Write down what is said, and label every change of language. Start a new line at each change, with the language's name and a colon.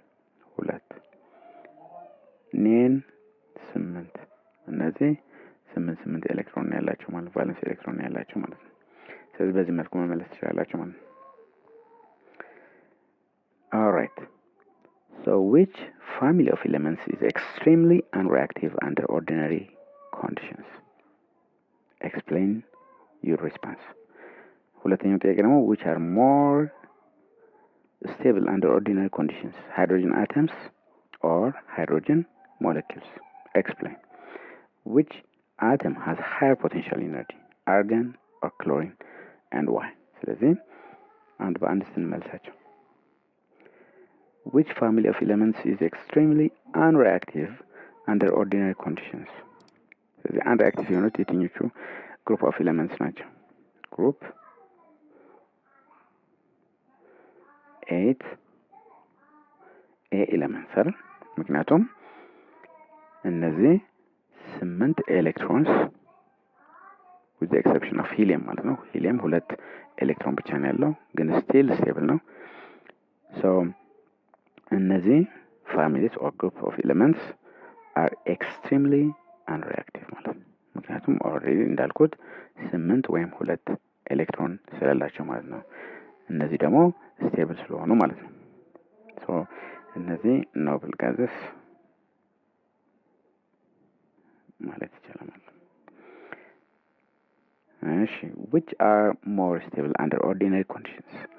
Amharic: 2 ኔን 8 እነዚህ 8 ኤሌክትሮን ያላቸው ማለት ቫለንስ ኤሌክትሮን ያላቸው ማለት ነው። ስለዚህ በዚህ መልኩ መመለስ ትችላላችሁ ማለት ነው።
English: alright so which family of elements is extremely unreactive under ordinary conditions? explain your response.
Amharic: ሁለተኛው ጥያቄ ደግሞ
English: which are more stable under ordinary conditions? hydrogen atoms or hydrogen molecules? explain. which atom has higher potential energy? argon or chlorine and why?
Amharic: ስለዚህ አንድ በአንድ ስንመልሳቸው
English: which family of elements is extremely unreactive under ordinary conditions?
Amharic: ስለዚህ unreactive የሆኑት የትኞቹ
English: group of elements
Amharic: ናቸው?
English: group 8 A elements
Amharic: አይደል? ምክንያቱም እነዚህ 8 ኤሌክትሮንስ
English: with the exception of helium
Amharic: ማለት ነው። ሂሊየም 2 ኤሌክትሮን ብቻ ነው ያለው ግን
English: still stable
Amharic: ነው። so እነዚህ
English: families or group of elements are extremely unreactive
Amharic: ማለት ነው። ምክንያቱም already እንዳልኩት 8 ወይም 2 ኤሌክትሮን ስላላቸው ማለት ነው። እነዚህ ደግሞ stable ስለሆኑ ማለት ነው። so እነዚህ noble gases ማለት ይቻላል ማለት ነው። እሺ
English: which are more stable under ordinary conditions?